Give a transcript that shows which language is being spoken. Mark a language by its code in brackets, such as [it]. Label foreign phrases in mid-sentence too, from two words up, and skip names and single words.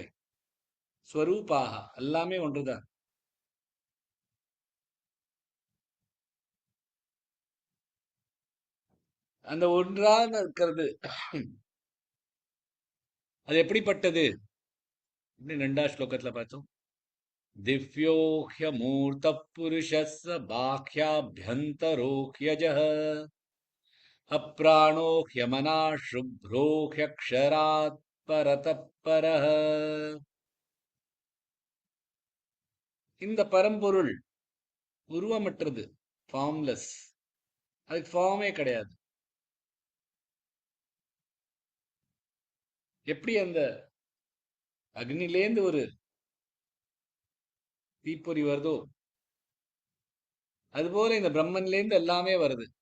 [ta] ஸ்வரூபாக எல்லாமே ஒன்றுதான். அந்த ஒன்றாக இருக்கிறது அது எப்படிப்பட்டது அப்படின்னு 2வது ஸ்லோகத்துல பார்த்தோம். [sa] दिव्यो ह्यमूर्तः पुरुषस्य बाह्याभ्यन्तरो ह्यजः अप्राणो ह्यमनः शुभ्रो ह्यक्षरात् परतः परः. [ta] இந்த பரம்பொருள் உருவமற்றது, ஃபார்ம்லெஸ். அதுக்கு ஃபார்மே கிடையாது. எப்படி அந்த அக்னிலேந்து ஒரு தீப்பொறி வருதோ அதுபோல இந்த பிரம்மன்லேருந்து எல்லாமே வருது.